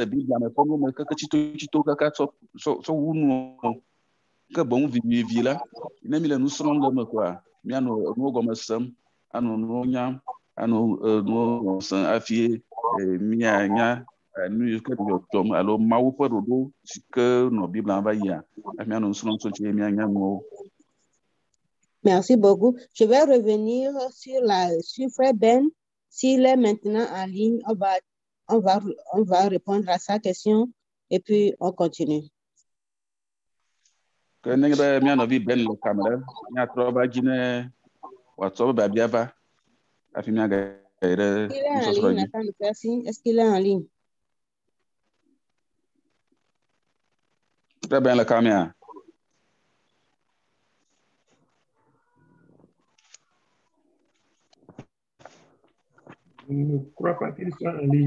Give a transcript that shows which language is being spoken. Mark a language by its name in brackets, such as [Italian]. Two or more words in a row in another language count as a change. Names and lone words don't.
[Ewe] Biblia me ƒe nuwo keke tsito kaka tsɔ wu nuwo ke boŋ vivi la ne mi le nu srɔ̃m le me koa mianɔ nuwo gɔme sem anɔ nuwo nyam anɔ nuwo sem hafi mianya nu yi ke dzɔdzɔm alo Mawu ƒe ɖoɖo si ke nɔ Biblia va yia hafi mianɔ nu srɔ̃m tso dzi mianya nuwo. [French] Merci beaucoup. Je vais revenir sur Frère Ben. S'il est maintenant en ligne, on va répondre à sa question et puis on continue. [Ewe] Ke nenye be mianɔvi Ben le kame ɖe miatrɔ va dzi ne wòatrɔ be biabia va hafi miagayi ɖe nusɔsrɔ̃ dzi. [French] Est-ce qu'il est en ligne? [Ewe] Frère Ben le kamea? [French] Je ne crois pas qu'il soit en ligne.